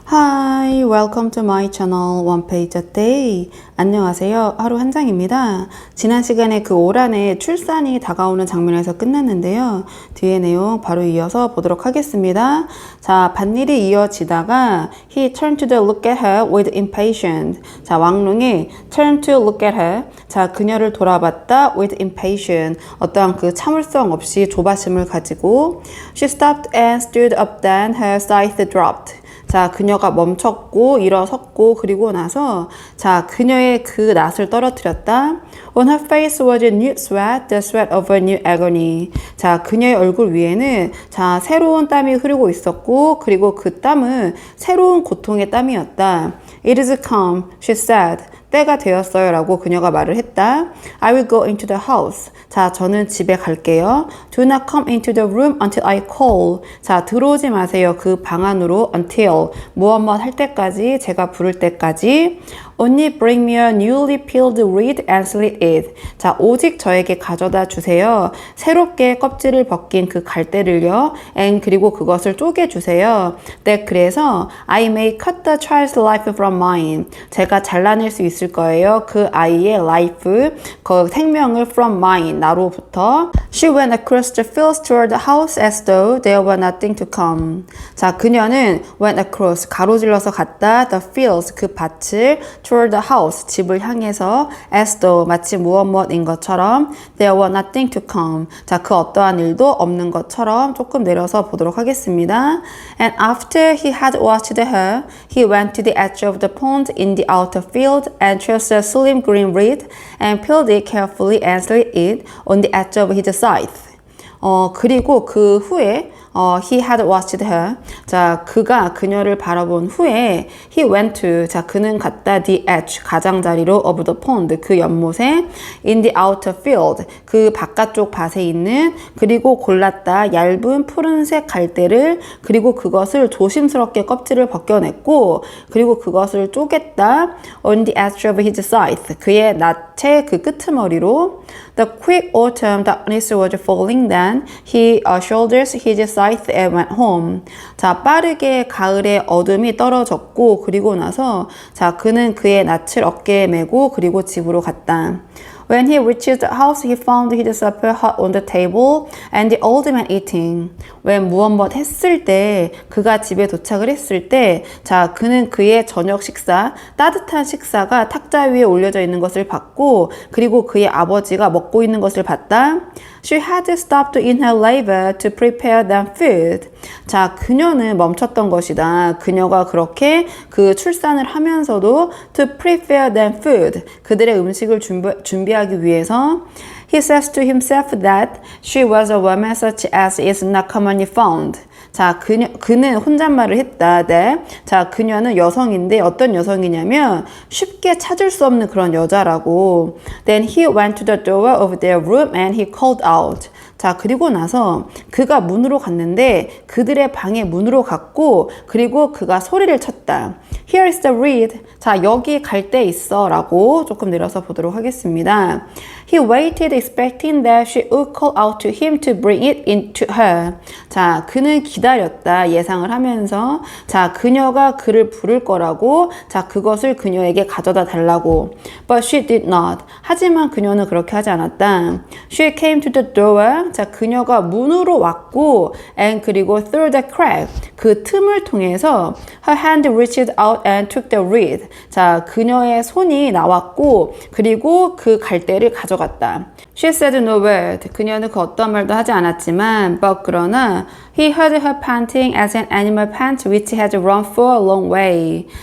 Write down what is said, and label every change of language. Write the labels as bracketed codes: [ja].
[en] Hi, welcome to my channel One Page a Day. [ko] 안녕하세요. 하루 한 장입니다. 지난 시간에 그 오란의 출산이 다가오는 장면에서 끝났는데요. 뒤에 내용 바로 이어서 보도록 하겠습니다. 자, 밭일이 이어지다가 [en] He turned to look at her with impatient. [ko] 자, 왕릉이 [en] turn to look at her. [ko] 자, 그녀를 돌아봤다 [en] with impatient. [ko] 어떠한 그 참을성 없이 조바심을 가지고 [en] She stopped and stood up then her scythe dropped. [ko] 자, 그녀가 멈췄고 일어섰고 그리고 나서 자, 그녀의 그 낫을 떨어뜨렸다. [en] On her face was a new sweat, the sweat of a new agony. [ko] 자, 그녀의 얼굴 위에는 자, 새로운 땀이 흐르고 있었고 그리고 그 땀은 새로운 고통의 땀이었다. [en] It is come, she said. [ko] 때가 되었어요 라고 그녀가 말을 했다. [en] I will go into the house. [ko] 자, 저는 집에 갈게요. [en] Do not come into the room until I call. [ko] 자, 들어오지 마세요. 그 방 안으로 until 무엇 할 때까지 제가 부를 때까지. [en] Only bring me a newly peeled reed and slit it. [ko] 자, 오직 저에게 가져다 주세요. 새롭게 껍질을 벗긴 그 갈대를요. And 그리고 그것을 쪼개주세요. 네, 그래서 [en] I may cut the child's life from mine. [ko] 제가 잘라낼 수 있을 거예요. 그 아이의 life, 그 생명을 [en] from mine, [ko] 나로부터. [en] She went across the fields toward the house as though there were nothing to come. [ko] 자, 그녀는 [en] went across, [ko] 가로질러서 갔다, [en] the fields, [ko] 그 밭을 [en] toward the house, [ko] 집을 향해서 [en] as though, [ko] 마치 무엇인 것처럼 [en] there were nothing to come. [ko] 자, 그 어떠한 일도 없는 것처럼 조금 내려서 보도록 하겠습니다. [en] And after he had watched her, he went to the edge of the pond in the outer field and chose a slim green reed and peeled it carefully and slit it on the edge of his scythe. [ko] 그리고 그 후에 [en] he had watched her. [ko] 자, 그가 그녀를 바라본 후에 [en] he went to. [ko] 자, 그는 갔다 [en] the edge, [ko] 가장자리로 [en] of the pond, [ko] 그 연못에 [en] in the outer field, [ko] 그 바깥쪽 밭에 있는 그리고 골랐다 얇은 푸른색 갈대를 그리고 그것을 조심스럽게 껍질을 벗겨냈고 그리고 그것을 쪼갰다 [en] on the edge of his scythe, [ko] 그의 낫의 그 끄트머리로. [en] The quick autumn darkness was falling then he shoulders his scythe and went home. [ko] 자, 빠르게 가을의 어둠이 떨어졌고 그리고 나서 자, 그는 그의 낫을 어깨에 메고 그리고 집으로 갔다. [en] When he reached the house, he found his supper hot on the table and the old man eating. [ko] when 무엇 했을 때, 그가 집에 도착을 했을 때, 자, 그는 그의 저녁 식사, 따뜻한 식사가 탁자 위에 올려져 있는 것을 봤고, 그리고 그의 아버지가 먹고 있는 것을 봤다. [en] She had stopped in her labor to prepare them food. [ko] 자, 그녀는 멈췄던 것이다. 그녀가 그렇게 그 출산을 하면서도 [en] to prepare them food. [ko] 그들의 음식을 준비하기 위해서 [en] He says to himself that she was a woman such as is not commonly found. [ko] 자, 그는 혼잣말을 했다. 네. 자, 그녀는 여성인데 어떤 여성이냐면 쉽게 찾을 수 없는 그런 여자라고. [en] Then he went to the door of their room and he called out. [ko] 자, 그리고 나서 그가 문으로 갔는데 그들의 방의 문으로 갔고 그리고 그가 소리를 쳤다. [en] Here is the reed. [ko] 자, 여기 갈대 있어 라고 조금 내려서 보도록 하겠습니다. [en] He waited expecting that she would call out to him to bring it into her. [ko] 자, 그는 기다렸다 예상을 하면서 자, 그녀가 그를 부를 거라고 자, 그것을 그녀에게 가져다 달라고. [en] But she did not. [ko] 하지만 그녀는 그렇게 하지 않았다. [en] She came to the door. [ko] 자, 그녀가 문으로 왔고 and 그리고 [en] through the crack. [ko] 그 틈을 통해서 [en] her hand reached out and took the reed. [ko] 자, 그녀의 손이 나왔고 그리고 그 갈대를 가져갔다. [en] She said no word. [ko] 그녀는 그 어떤 말도 하지 않았지만 [en] but 그러나 he heard her panting as an animal pants which had run for a long way.